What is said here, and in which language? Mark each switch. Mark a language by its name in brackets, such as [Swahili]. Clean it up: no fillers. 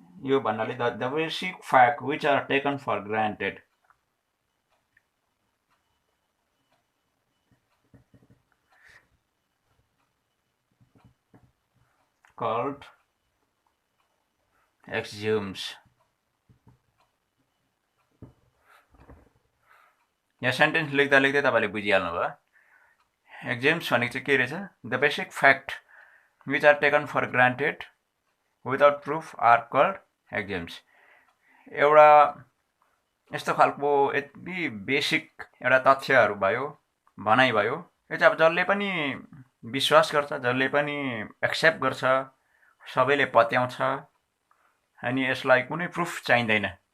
[Nepali] यो भन्नाले [English] The basic fact which are taken for granted called axioms। [Nepali] यहाँ sentence लेख्दा लेख्दै तपाईले बुझिहाल्नु भयो। एक्सियोम्स भनेको चाहिँ के रहेछ? [English] The basic fact which are taken for granted without proof are called axioms. [Nepali] एउटा यस्तो खालको यति बेसिक एउटा तथ्यहरू भयो, भनाइ भयो, यो चाहिँ अब जसले पनि विश्वास गर्छ, जसले पनि एक्सेप्ट गर्छ, सबैले पत्याउँछ अनि यसलाई कुनै प्रुफ चाहिँदैन।